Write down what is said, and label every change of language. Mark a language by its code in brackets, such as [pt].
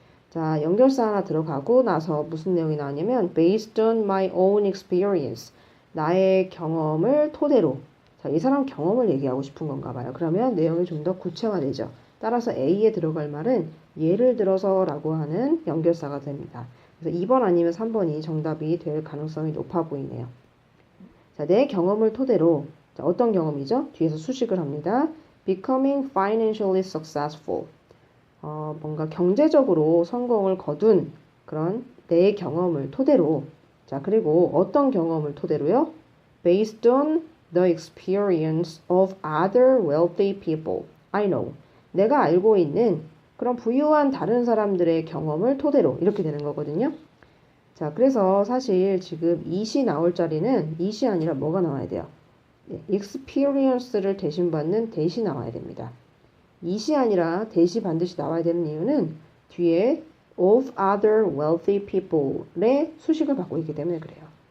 [ko] 자, 연결사 하나 들어가고 나서 무슨 내용이 나오냐면 [en] based on my own experience [ko] 나의 경험을 토대로 자, 이 사람 경험을 얘기하고 싶은 건가 봐요. 그러면 내용이 좀 더 구체화되죠. 따라서 A에 들어갈 말은 예를 들어서 라고 하는 연결사가 됩니다. 그래서 2번 아니면 3번이 정답이 될 가능성이 높아 보이네요. 자, 내 경험을 토대로 자, 어떤 경험이죠? 뒤에서 수식을 합니다. [en] Becoming financially successful. [ko] 뭔가 경제적으로 성공을 거둔 그런 내 경험을 토대로 자, 그리고 어떤 경험을 토대로요? [en] Based on the experience of other wealthy people. I know. [ko] 내가 알고 있는 그런 부유한 다른 사람들의 경험을 토대로 이렇게 되는 거거든요. 자, 그래서 사실 지금 이시 나올 자리는 이시 아니라 뭐가 나와야 돼요? 네, experience를 대신받는 대시 나와야 됩니다. 이시 아니라 대시 반드시 나와야 되는 이유는 뒤에 [en] of other wealthy people [ko] 의 수식을 받고 있기 때문에 그래요.